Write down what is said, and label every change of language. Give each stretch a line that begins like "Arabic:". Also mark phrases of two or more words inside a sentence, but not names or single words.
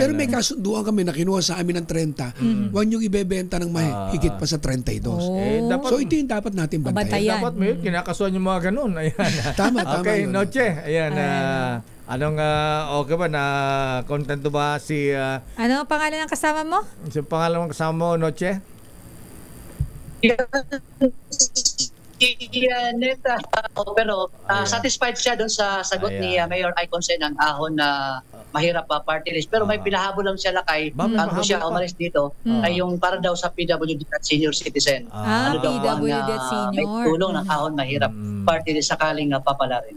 Filipino: Pero may kasunduan kami na kinuha sa amin ng 30. Huwag niyong ibebenta ng mahigit pa sa 32. Dapat, So ito yung dapat natin bantayan. Bantayan. dapat may kinakasuhan yung mga ganun. Ayan. Tama Okay, yun. Noche. Ayan. Anong okay ba na kontento ba si Ano ang pangalan ng kasama mo? si pangalawang kasama mo, Noche? Neta, pero satisfied siya doon sa sagot ni Mayor Iconsen ng ahon na mahirap pa
English: party list.
Filipino: Pero may pinahabol lang siya Lakay bago siya umalis dito ay yung para daw sa PWD at
English: senior citizen.
Filipino: PWD at senior. May tulong ng ahon mahirap
English: party list
Filipino: sakaling papalarin.